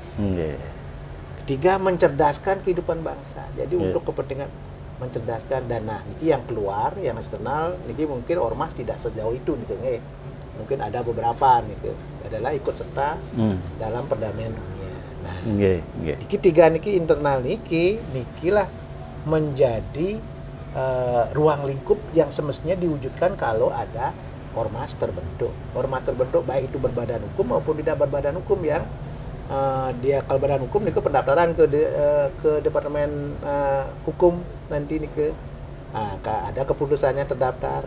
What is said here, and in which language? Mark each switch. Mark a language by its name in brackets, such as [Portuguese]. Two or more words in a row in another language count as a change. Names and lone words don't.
[Indonesian] Ketiga, mencerdaskan kehidupan bangsa. Jadi untuk kepentingan mencerdaskan dana niki yang keluar, yang eksternal niki mungkin ormas tidak sejauh itu niki. Mungkin ada beberapa niki adalah ikut serta dalam perdamaian dunia. Nah, niki tiga niki internal niki lah menjadi ruang lingkup yang semestinya diwujudkan kalau ada ormas terbentuk. Ormas terbentuk baik itu berbadan hukum maupun tidak berbadan hukum yang dia kalau badan hukum nih ke pendaftaran ke Departemen Hukum nanti nih ada keputusannya terdaftar.